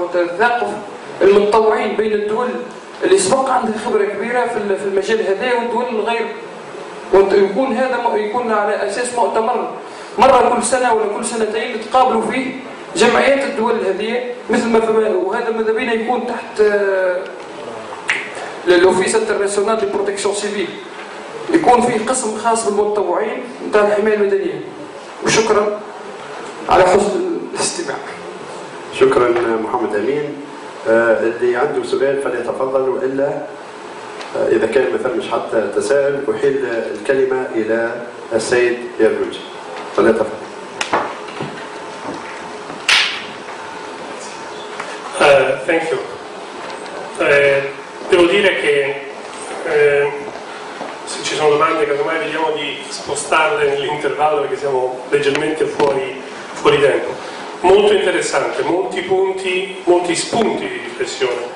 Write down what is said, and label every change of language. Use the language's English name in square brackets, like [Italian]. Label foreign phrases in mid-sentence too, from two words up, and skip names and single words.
[Arabic] وتثاقف المتطوعين بين الدول اللي سبق عندها خبرة كبيرة في المجال هذا والدول الغير، ويكون هذا يكون على أساس مؤتمر مرة كل سنة ولا كل سنتين تقابلوا فيه جمعيات الدول هذه، مثل ما وهذا ماذا بينا يكون تحت [French] l'Office international de protection civile، [Arabic] يكون فيه قسم خاص بالمتطوعين نتاع الحماية المدنية. وشكرا على حسن الاستماع. شكرا محمد أمين. اللي عنده سؤال فليتفضل، وإلا إذا كان مثلا مش حتى تساؤل أحيل الكلمة إلى السيد يرجوجي. فليتفضل. [English] Thank you. [Italian] Devo dire che se ci sono domande, casomai vediamo di spostarle nell'intervallo perché siamo leggermente fuori tempo. Molto interessante, molti punti, molti spunti di riflessione.